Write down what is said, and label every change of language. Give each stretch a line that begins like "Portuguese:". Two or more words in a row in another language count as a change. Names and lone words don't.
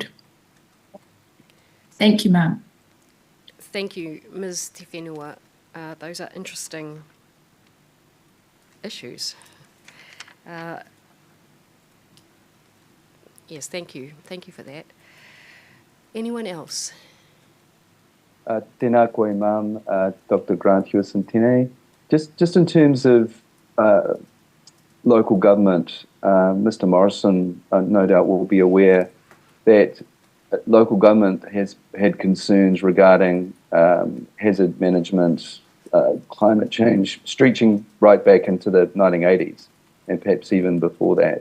English: Thank you, ma'am. Thank you, Ms. Te Whenua. Those are interesting issues. Yes, thank you. Thank you for that. Anyone else?
Māori: Tēnā koe,
English: ma'am, Dr. Grant Hewison tēnei. Just in terms of local government, Mr. Morrison no doubt will be aware that local government has had concerns regarding hazard management, climate change, stretching right back into the 1980s and perhaps even before that.